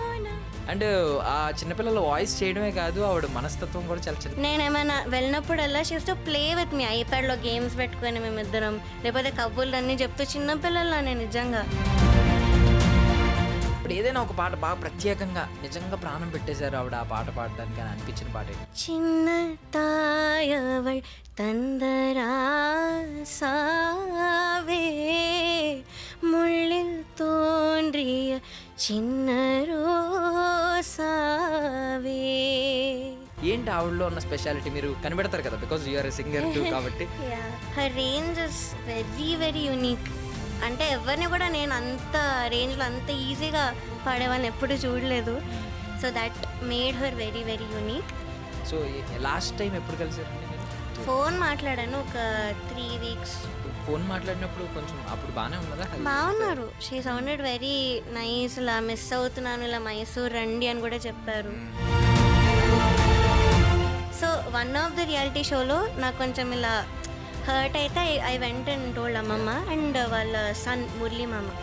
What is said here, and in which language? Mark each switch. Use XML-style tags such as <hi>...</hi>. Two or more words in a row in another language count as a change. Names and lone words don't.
<te>అండ్ ఆ చిన్నపిల్లల వాయిస్ చేయడమే కాదు, ఆవిడ మనస్తత్వం కూడా చాలా చిన్న. నేనేమైనా వెళ్ళినప్పుడల్లా</te> <en>she use to play with me.</en> <te>ఐప్యాడ్లో గేమ్స్ పెట్టుకొని మేమిద్దరం, లేకపోతే కబుర్లు అన్నీ చెప్తూ చిన్నపిల్లల్లా నేను నిజంగా. ఇప్పుడు ఏదైనా ఒక పాట బాగా ప్రత్యేకంగా నిజంగా ప్రాణం పెట్టేశారు ఆవిడ ఆ పాట పాడడానికి అని అనిపించిన పాట ఏంటి?</te> <ta>சின்ன தாயவள் தந்தராசாவே முள்ளில் தோன்றிய சின்ன ரோசாவே.</ta> <te>ఏంటి ఆవిడలో ఉన్న స్పెషాలిటీ? మీరు కనిపెడతారు కదా,</te> <en>because you are singer too</en> <te>కాబట్టి.</te> <en>her range is very very unique.</en> <te>అంటే ఎవరిని కూడా నేను అంత రేంజ్లో అంత ఈజీగా పాడేవాళ్ళని ఎప్పుడు చూడలేదు.</te> <en>so that made her very very unique. so last time</en> <te>ఎప్పుడు కలిసారండి మీరు? ఫోన్ మాట్లాడాను ఒక 3 weeks. ఫోన్ మాట్లాడినప్పుడు కొంచెం అప్పుడు బాగానే ఉన్నదా? బాగున్నారు.</te> <en>she sounded very nice.</en> <te>ఇలా మిస్ అవుతున్నాను, ఇలా మైసూర్ రండి అని కూడా చెప్పారు.</te> <en>so one of the reality</en> <te>షోలో నాకు కొంచెం ఇలా హర్ట్ అయితే</te> <en>I went and told</en> <te>అమ్మమ్మ అండ్ వాళ్ళ సన్ మురళీ మామ.</te>